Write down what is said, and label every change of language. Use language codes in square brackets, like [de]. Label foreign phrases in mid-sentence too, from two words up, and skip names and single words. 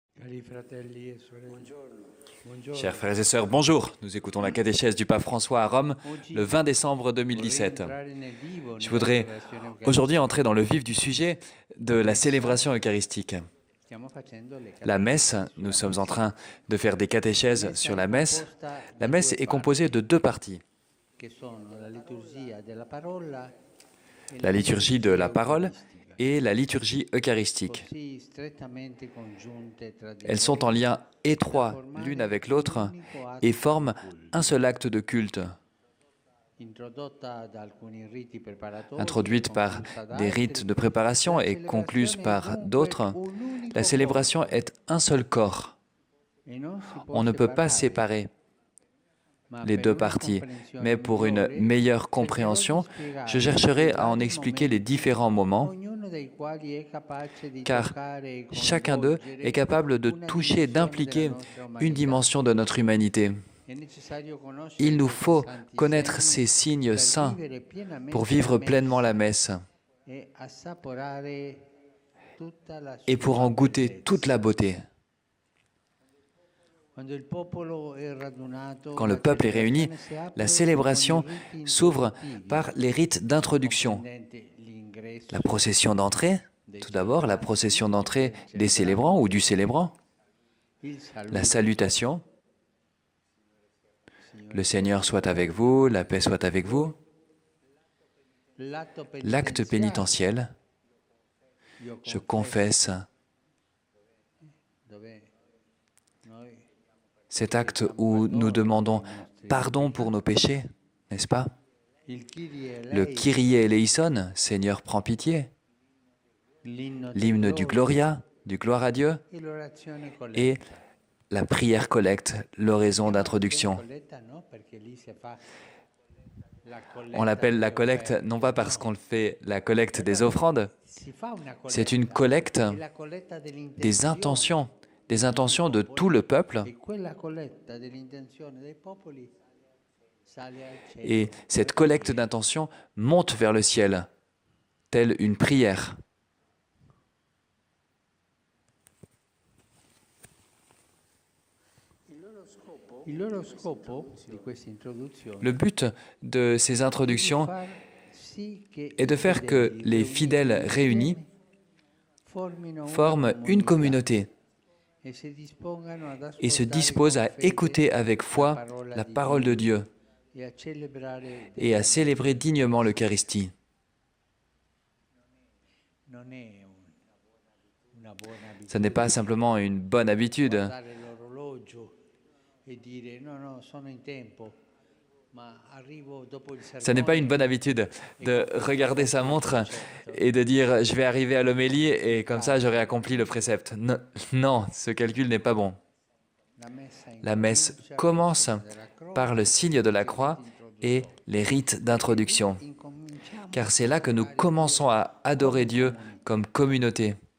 [it] Cari fratelli e sorelle, [fr] Chers [it] buongiorno. [fr] frères et sœurs, bonjour. Nous écoutons la catéchèse du pape François à Rome le [it] Oggi [fr] 20 décembre [it] vorrei 2017. entrare nel vivo [fr] Je [it] nella [fr] voudrais [it] celebrazione [fr] aujourd'hui [it] eucaristica. [fr] entrer dans le vif du sujet de la célébration eucharistique. [it] Stiamo facendo le [fr] La messe, [it] catechesi [fr] nous [it] sulla [fr] sommes en [it] messa. [fr] train de faire des [it] La [fr] catéchèses [it] messa [fr] sur [it] è [fr] la messe. [it] composta [fr] La [it] da [fr] messe [it] due [fr] est composée [it] parti, [fr] de deux parties. [it] che sono la liturgia della parola e [fr] La [it] la [fr] liturgie de [it] liturgia [fr] la parole [it] eucaristica, [fr] et la liturgie eucharistique. [it] così strettamente congiunte tra di [fr] Elles sont en [it] loro [fr] lien [it] da [fr] étroit l'une [it] formare [fr] avec [it] un [fr] l'autre [it] unico [fr] et [it] atto [fr] forment [it] di culto. [fr] un seul acte de culte, [it] Introdotta da alcuni riti preparatori e [fr] introduite par [it] conclusa da [fr] des rites [it] altri, [fr] de préparation [it] la [fr] et concluse [it] celebrazione è [fr] par [it] dunque [fr] d'autres. [it] un [fr] La [it] unico [fr] célébration [it] corpo [fr] est un seul corps. [it] e non si può [fr] On ne peut pas [it] separare, [fr] séparer [it] ma [fr] les [it] per [fr] deux [it] una [fr] parties, mais [it] comprensione [fr] pour une [it] migliore [fr] meilleure [it] cercherò di [fr] compréhension, je [it] spiegare [fr] chercherai [it] i [fr] à en [it] vari [fr] expliquer les [it] momenti, [fr] différents moments, [it] ognuno dei quali è capace di [fr] car [it] toccare e [fr] chacun d'eux est [it] coinvolgere [fr] capable de [it] una [fr] toucher, [it] dimensione della [fr] d'impliquer [it] nostra [fr] une [it] umanità. [fr] dimension de notre humanité. [it] È necessario [fr] Il [it] conoscere [fr] nous [it] questi [fr] faut [it] santi [fr] connaître [it] segni [fr] ces signes [it] per [fr] saints [it] vivere [fr] pour [it] pienamente la [fr] vivre pleinement la [it] messa [fr] messe [it] e assaporare tutta la [fr] et pour [it] sua [fr] en goûter toute [it] bellezza. [fr] la beauté. [it] Quando il popolo è radunato, [fr] Quand le [it] la [fr] peuple est réuni, [it] celebrazione si [fr] la [it] apre con i [fr] célébration [it] riti [fr] s'ouvre [it] introduttivi, [fr] par les rites d'introduction. [it] comprendenti l'ingresso [fr] La procession d'entrée, [it] dei [fr] tout d'abord, la [it] celebranti, [fr] procession d'entrée [it] del [fr] des célébrants ou du [it] celebrante, [fr] célébrant, [it] il [fr] la [it] saluto, [fr] salutation, [it] Signore [fr] le Seigneur [it] sia [fr] soit [it] con [fr] avec vous, la paix soit avec vous, [it] l'atto [fr] l'acte [it] penitenziale, [fr] pénitentiel, [it] io [fr] je [it] confesso, [fr] confesse, [it] dove noi [fr] cet acte [it] chiediamo [fr] où nous [it] perdono [fr] demandons [it] per i nostri [fr] pardon pour nos [it] peccati. [fr] péchés, n'est-ce pas? [it] Il Kyrie [fr] Le [it] eleison, [el] Kyrie eleison, [fr] Seigneur prends pitié, [it] l'inno del [fr] l'hymne du [it] Gloria [fr] Gloria, du gloire à Dieu, [it] e l'orazione [fr] et [it] colletta. [fr] la prière collecte, l'oraison [it] Chiama orazione [fr] d'introduction. [it] colletta no, perché lì si fa la [fr] On [it] colletta [fr] l'appelle la [it] delle [fr] collecte, non pas [it] offerte, [fr] parce [it] no? [fr] qu'on le fait la collecte des [it] Allora, [fr] offrandes, [it] si fa una [fr] c'est une [it] colletta, [fr] collecte [it] è la colletta [fr] des intentions [it] dell'intenzione [fr] de tout le peuple. [it] e quella colletta dell'intenzione dei popoli sale al [fr] Et [it] cielo. [fr] cette collecte d'intention monte vers le ciel, telle une prière. [it] Il loro scopo di questa introduzione [fr] Le but de ces [it] è di [fr] introductions [it] far sì che [fr] est de [it] i [fr] faire que [it] fedeli [fr] les [it] riuniti [fr] fidèles réunis [it] insieme formino [fr] forment une communauté [it] e si dispongano ad [fr] et se [it] ascoltare [fr] disposent [it] con [fr] à [it] fede [fr] écouter avec foi la parole de Dieu [it] e a celebrare [fr] et à [it] degnamente. [fr] célébrer dignement l'Eucharistie. [it] Non è una buona [fr] Ce n'est pas simplement une bonne habitude. [it] guardare l'orologio e dire no, no, sono in tempo, ma arrivo dopo il [fr] Ce n'est pas une [it] sermone. [fr] bonne habitude de regarder sa montre et de dire je vais arriver à l'homélie et comme ça j'aurai accompli le précepte. Non, non, ce calcul n'est pas bon. La messe commence par le signe de la croix et les rites d'introduction, car c'est là que nous commençons à adorer Dieu comme communauté.